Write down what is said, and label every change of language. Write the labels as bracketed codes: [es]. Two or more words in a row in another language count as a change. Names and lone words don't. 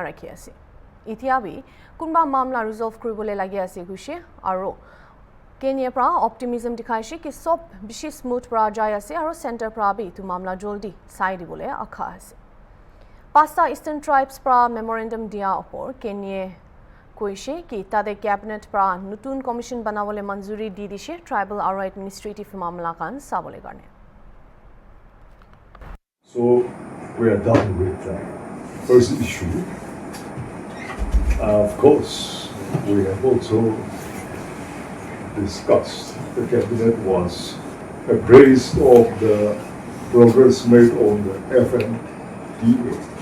[nag] rakhi ase itia bi kunba mamla resolve koribole lagi ase kuse aro Kenye pra optimism dikhaise ki sob bishi smooth pra jay ase aro center pra bi tu mamla joldi sai dibole akha ase Pasta Eastern Tribes pra memorandum dia opor Kenye koise ki tade cabinet pra nutun commission banawole manzuri di dishe tribal aro administrative mamla kan sabole karne. [en] So we are done with the first issue. Of course, we have also discussed. The cabinet was appraised of the progress made on the FNDA.